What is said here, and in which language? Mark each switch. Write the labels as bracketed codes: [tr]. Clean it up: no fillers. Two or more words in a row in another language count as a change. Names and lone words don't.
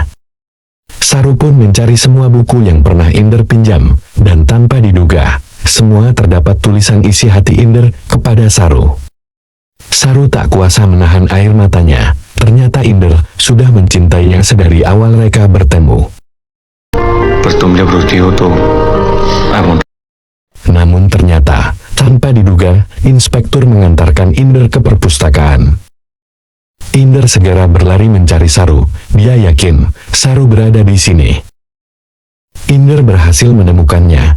[id] Saru pun mencari semua buku yang pernah Inder pinjam, dan tanpa diduga, semua terdapat tulisan isi hati Inder kepada Saru. Saru tak kuasa menahan air matanya. Ternyata Inder sudah mencintainya sedari awal mereka bertemu. [hi] पर तुमने ब्रोती हो तो [en] I won't. [id] Namun ternyata, tanpa diduga, inspektur mengantarkan Inder ke perpustakaan. Inder segera berlari mencari Saru. Dia yakin Saru berada di sini. Inder berhasil menemukannya.